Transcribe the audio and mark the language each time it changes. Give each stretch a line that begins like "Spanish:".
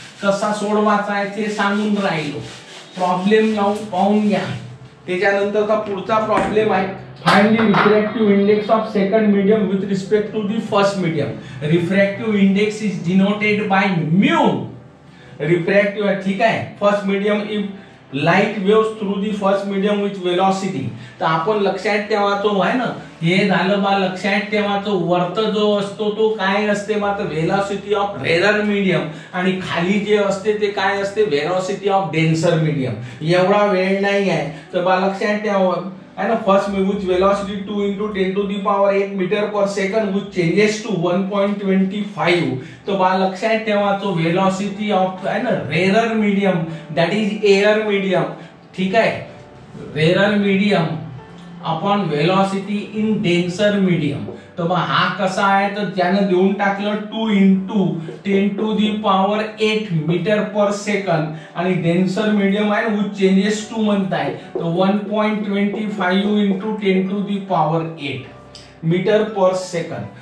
Marathi: कसा सोडवायचा आहे ते सांगून राहिलो. प्रॉब्लेम लावून पाहून घ्या. त्याच्यानंतरचा पुढचा प्रॉब्लेम आहे
English: Find the refractive index of second medium with respect to the first medium. Refractive index is denoted by mu.
Marathi: Refractive ठीक आहे.
English: First medium if light waves through the first medium with velocity.
Marathi: तर आपण लक्षात ठेवायचो आहे ना, हे झालं बा लक्षात ठेवायचो. वरत जो असतो तो काय असते बा, तर वेलोसिटी ऑफ रेअर मीडियम आणि खाली जे असते ते काय असते, वेलोसिटी ऑफ डेन्सर मीडियम. एवढा वेळ नाही आहे तर बा लक्षात ठेवा है ना.
English: First with velocity 2 into 10 to the power 8 metre per second which changes to 1.25.
Marathi: तो बा लक्षात ठेवायचो वेलोसिटी ऑफ है ना rare medium
English: that is air medium,
Marathi: ठीक आहे.
English: Rare medium upon velocity in denser medium.
Marathi: तर मग हा कसा आहे, तर त्यानं देऊन टाकलं 2 into 10 to the power 8 metre per second आणि डेन्सर मीडियम आहे विच चेंजेस टू म्हणताय तर 1.25 into 10 to the power 8 metre per second.